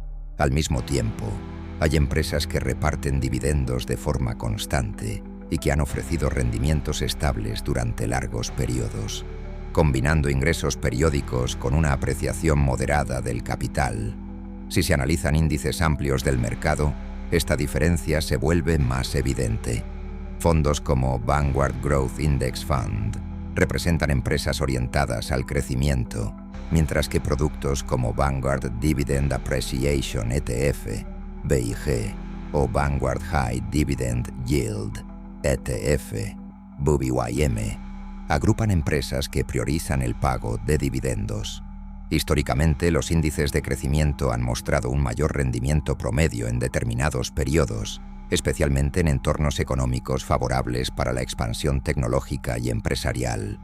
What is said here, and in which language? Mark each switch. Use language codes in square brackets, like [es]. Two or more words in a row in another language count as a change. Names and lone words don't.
[es] Al mismo tiempo, hay empresas que reparten dividendos de forma constante y que han ofrecido rendimientos estables durante largos periodos, combinando ingresos periódicos con una apreciación moderada del capital. Si se analizan índices amplios del mercado, esta diferencia se vuelve más evidente. Fondos como Vanguard Growth Index Fund representan empresas orientadas al crecimiento, mientras que productos como Vanguard Dividend Appreciation ETF, VIG, o Vanguard High Dividend Yield, ETF, VBYM, agrupan empresas que priorizan el pago de dividendos. Históricamente, los índices de crecimiento han mostrado un mayor rendimiento promedio en determinados periodos, especialmente en entornos económicos favorables para la expansión tecnológica y empresarial.